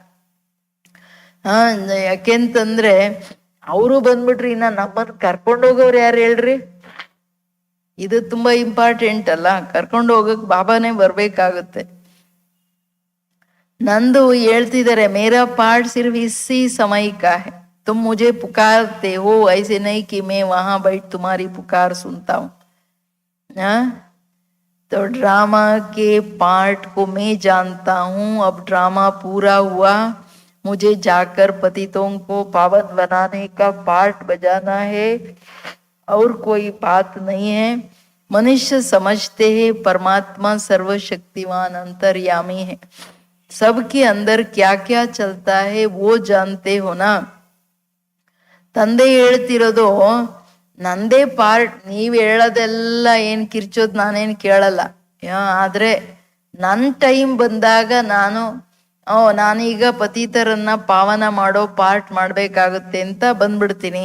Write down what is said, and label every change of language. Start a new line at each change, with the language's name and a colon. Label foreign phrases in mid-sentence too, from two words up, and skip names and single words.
Kannada: ಯಾಕೆಂತಂದ್ರೆ ಅವರು ಬಂದ್ಬಿಟ್ರಿ, ಇನ್ನ ನಮ್ಮನ್ನ ಕರ್ಕೊಂಡು ಹೋಗೋರು ಯಾರು ಹೇಳ್ರಿ? ಇದು ತುಂಬಾ ಇಂಪಾರ್ಟೆಂಟ್ ಅಲ್ಲ, ಕರ್ಕೊಂಡು ಹೋಗಕ್ ಬಾಬಾನೇ ಬರ್ಬೇಕಾಗುತ್ತೆ. ನಂದು ಹೇಳ್ತಿದ್ದಾರೆ,
Hindi: मेरा पार्ट सिर्फ इसी समय का है, तुम मुझे पुकारते हो, ऐसे नहीं कि मैं वहां बैठ तुम्हारी पुकार सुनता हूं. तो ड्रामा के पार्ट को मैं जानता हूं. अब ड्रामा पूरा हुआ, मुझे जाकर पतितों को पावन बनाने का पार्ट बजाना है, और कोई बात नहीं है. मनुष्य समझते हैं परमात्मा सर्वशक्तिवान अंतर्यामी है, सबके अंदर क्या क्या चलता है वो जानते हो ना.
Kannada: ತಂದೆ ಹೇಳ್ತಿರೋದು ನಂದೇ ಪಾರ್ಟ್, ನೀವ್ ಹೇಳೋದೆಲ್ಲ ಏನ್ ಕಿರ್ಚೋದ್ ನಾನೇನ್ ಕೇಳಲ್ಲ. ಆದ್ರೆ ನನ್ ಟೈಮ್ ಬಂದಾಗ ನಾನೀಗ ಪತಿತರನ್ನ ಪಾವನ ಮಾಡೋ ಪಾರ್ಟ್ ಮಾಡ್ಬೇಕಾಗುತ್ತೆ ಅಂತ ಬಂದ್ಬಿಡ್ತೀನಿ.